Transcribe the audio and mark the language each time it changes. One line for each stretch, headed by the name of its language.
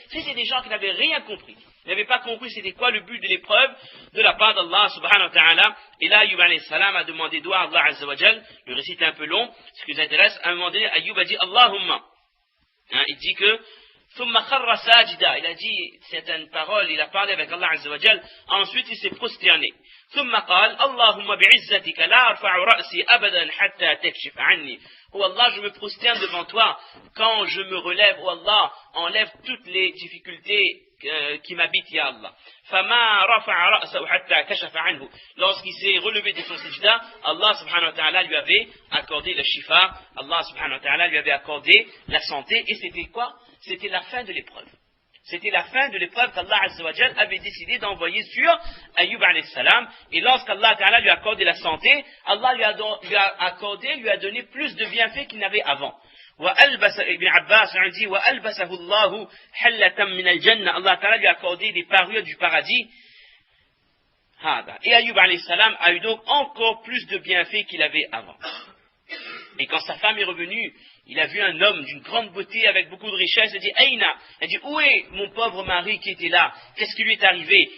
French: C'était des gens qui n'avaient rien compris. Ils n'avaient pas compris c'était quoi le but de l'épreuve de la part d'Allah subhanahu wa ta'ala. Et là, Ayyub alayhi salam a demandé doigt à Allah azza wa jal. Le récit est un peu long. Ce qui nous intéresse, à un moment donné, Ayyub a dit Allahumma. Il dit que
Arabic: ثم خر ساجدا.
French: Il a dit certaines paroles, il a parlé avec Allah azza wa jal. Ensuite, il s'est prosterné.
Arabic: ثم قال اللهم بعزتك لا أرفع رأسي أبدا حتى تكشف عني.
French: Oh Allah, je me prosterne devant toi quand je me relève. Oh Allah, enlève toutes les difficultés qui m'habitent, ya Allah.
Arabic: فما رفع رأسه حتى كشف عنه.
French: Lorsqu'il s'est relevé de son sajda, Allah subhanahu wa ta'ala lui avait accordé le shifa, Allah subhanahu wa ta'ala lui avait accordé la santé. Et c'était quoi? C'était la fin de l'épreuve. C'était la fin de l'épreuve qu'Allah Azza wa Jal avait décidé d'envoyer sur Ayyub alayhi salam. Et lorsqu'Allah Ta'ala lui a accordé la santé, Allah lui a donné plus de bienfaits qu'il n'avait avant. Ibn Abbas a dit
Arabic: وَأَلْبَسَهُ اللَّهُ حَلَّةً مِنَ الْجَنَّةِ.
French: Allah Ta'ala lui a accordé des parures du paradis. Et Ayyub alayhi salam a eu donc encore plus de bienfaits qu'il avait avant. Et quand sa femme est revenue, il a vu un homme d'une grande beauté avec beaucoup de richesse. Il dit Aïna. Il dit où est mon pauvre mari qui était là? Qu'est-ce qui lui est arrivé?